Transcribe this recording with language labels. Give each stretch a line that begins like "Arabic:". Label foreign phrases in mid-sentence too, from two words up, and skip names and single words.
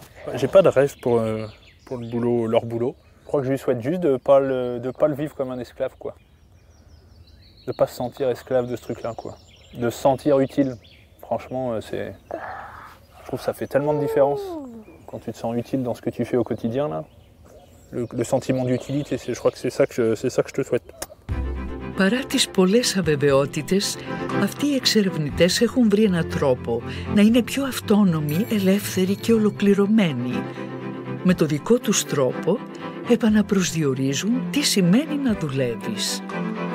French: J'ai pas de rêve pour le boulot, leur boulot. Je crois que je lui souhaite juste de pas le vivre comme un esclave, quoi. De pas se sentir esclave de ce truc-là, quoi. De se sentir utile. Franchement, je trouve que ça fait tellement de différence quand tu te sens utile dans ce que tu fais au quotidien, là. Le sentiment d'utilité, je crois que c'est ça que je te souhaite.
Greek: Παρά τις πολλές αβεβαιότητες, αυτοί οι εξερευνητές έχουν βρει έναν τρόπο να είναι πιο αυτόνομοι, ελεύθεροι και ολοκληρωμένοι. Με το δικό τους τρόπο επαναπροσδιορίζουν τι σημαίνει να δουλεύεις.